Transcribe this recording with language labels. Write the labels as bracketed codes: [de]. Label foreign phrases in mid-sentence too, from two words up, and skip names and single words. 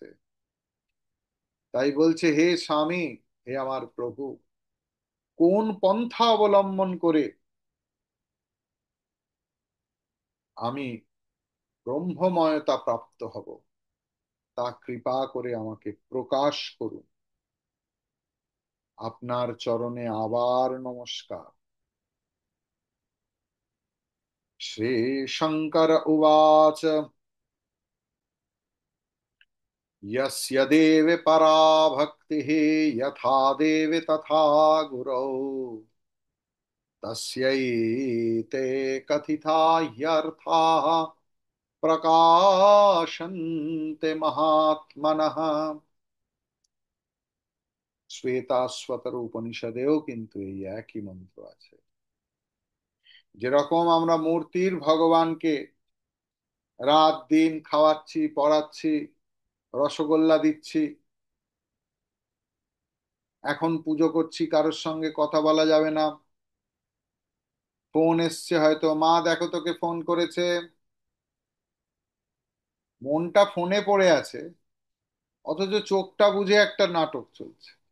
[bn] তাই বলছে, হে স্বামী, হে আমার প্রভু, কোন পন্থা অবলম্বন করে আমি ব্রহ্মময়তা প্রাপ্ত হব, তা কৃপা করে আমাকে প্রকাশ করুন। আপনার চরণে আবার নমস্কার। [sa] শ্রীশঙ্কর উবাচ, यस्य देवे परा भक्तिः, यथा देवे तथा गुरौ, तस्यैते कथिता ह्यर्थाः प्रकाशन्ते महात्मनः। [bn] শ্বেতাশ্বতর উপনিষদেও কিন্তু এই একই মন্ত্র আছে। যেরকম আমরা মূর্তির ভগবানকে রাত দিন খাওয়াচ্ছি, পড়াচ্ছি, রসগোল্লা দিচ্ছি, এখন পুজো করছি, কারোর সঙ্গে কথা বলা যাবে না, ফোন এসছে হয়তো, মা দেখো তোকে ফোন করেছে, মনটা ফোনে পড়ে আছে, অথচ চোখটা বুজে একটা নাটক চলছে।